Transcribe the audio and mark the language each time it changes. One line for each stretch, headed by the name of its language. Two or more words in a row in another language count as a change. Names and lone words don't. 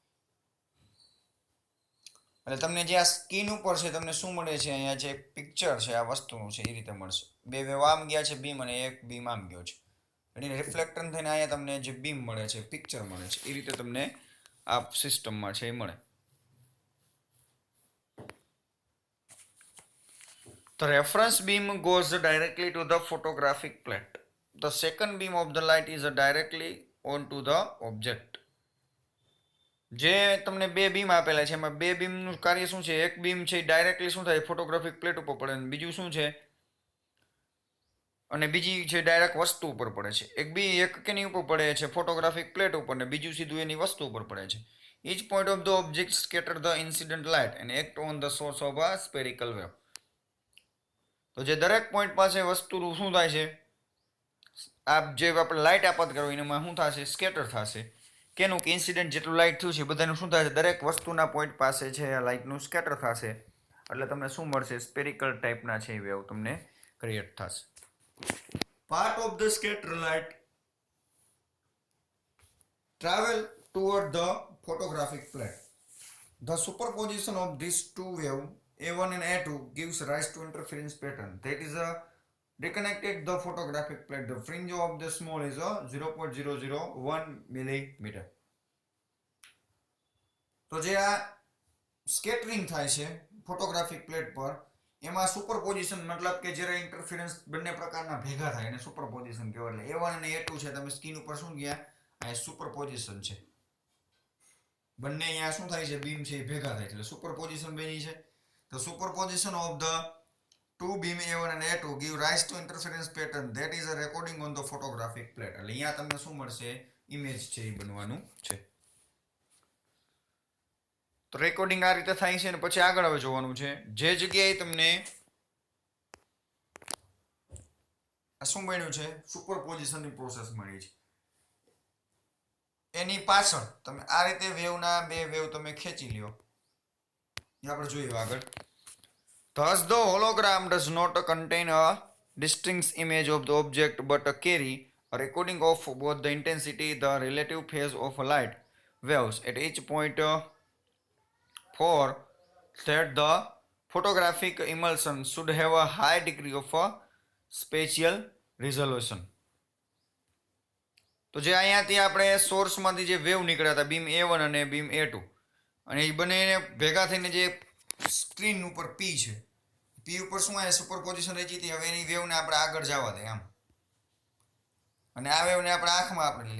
Gujarati: એટલે તમને જે આ સ્કીન ઉપર છે તમને શું મળે છે, અહીંયા જે પિક્ચર છે આ વસ્તુનું છે એ રીતે મળશે. બે વેવ આમ ગયા છે બીમ અને એક બીમ આમ ગયો છે, એટલે રિફ્લેક્ટર થઈને અહીંયા તમને જે બીમ મળે છે, પિક્ચર મળે છે, એ રીતે તમને આ સિસ્ટમમાં છે એ મળે.
English: The reference beam goes directly to the photographic plate. The second beam of the light is directly onto the object.
Gujarati: જે તમને બે બીમ આપેલા છે એમાં બે બીમનું કાર્ય શું છે, એક બીમ છે ડાયરેક્ટલી શું થાય,
English: photographic plate
Gujarati: ઉપર પડે, અને બીજું શું છે, અને બીજી છે ડાયરેક્ટ વસ્તુ ઉપર પડે છે. એક કેની ઉપર પડે છે,
English: photographic plate
Gujarati: ઉપર, ને બીજું સીધું એની વસ્તુ ઉપર પડે છે.
English: Each point of the object scatter the incident light and act on the source of a spherical wave.
Gujarati: તો જે દરેક પોઈન્ટ પાસે વસ્તુનું શું થાય છે, આ જે આપણે લાઇટ આપાત કરો એનામાં શું થશે, સ્કેટર થશે. કેનું કે ઇન્સિડન્ટ જેટલું લાઇટ થયું છે બધાનું શું થશે, દરેક વસ્તુના પોઈન્ટ પાસે છે આ લાઇટનું સ્કેટર થશે, એટલે તમને શું મળશે, સ્પેરિકલ ટાઈપના છે વેવ તમને ક્રિએટ થશે.
English: part of the scatter light travel toward the photographic plate. The superposition of these two waves A1 and A2 gives rise to interference pattern that is a reconnected the photographic plate. The fringe of the small is a 0.001 millimeter.
Gujarati: તો જે આ સ્કેટરિંગ થાય છે
English: photographic plate
Gujarati: પર, એમાં સુપરપોઝિશન મતલબ કે જ્યારે ઇન્ટરફિરન્સ બંને પ્રકારના ભેગા થાય એને સુપરપોઝિશન કહેવાય. એટલે A1 અને A2 છે, તમે સ્ક્રીન ઉપર શું ગયા, આ સુપરપોઝિશન છે, બંને અહીંયા શું થાય છે, બીમ છે એ ભેગા થાય છે એટલે સુપરપોઝિશન બની છે.
English: The superposition of the two beam A1 and A2 give rise to interference pattern that is a recording on the photographic plate.
Gujarati: એટલે અહીંયા તમને શું મળશે, ઇમેજ છે એ બનવાનું છે. તો રેકોર્ડિંગ આ રીતે થાય છે, અને પછી આગળ હવે જોવાનું છે જે જગ્યાએ તમને આ શું બન્યું છે, સુપરપોઝિશનની પ્રોસેસ મળી છે, એની પાછળ તમે આ રીતે વેવના બે વેવ તમે ખેંચી લ્યો, આપણે જોઈએ આગળ.
English: Thus the hologram does not contain a distinct image of the object but carry a recording of both the intensity, the relative phase of light waves at each point for that the photographic emulsion should have a high degree of spatial resolution.
Gujarati: તો જે અહીંયાથી આપણે સોર્સમાંથી જે વેવ નીકળ્યા હતા બીમ A1 અને બીમ A2 અને એ બંને ભેગા થઈને જે સ્ક્રીન ઉપર પી છે, પી ઉપર શું આવે સુપરપોઝિશન રચી હતી. હવે એની વેવને આપણે આગળ જવા દે આમ, અને આ વેવને આપણે આંખમાં આપણે લીધી.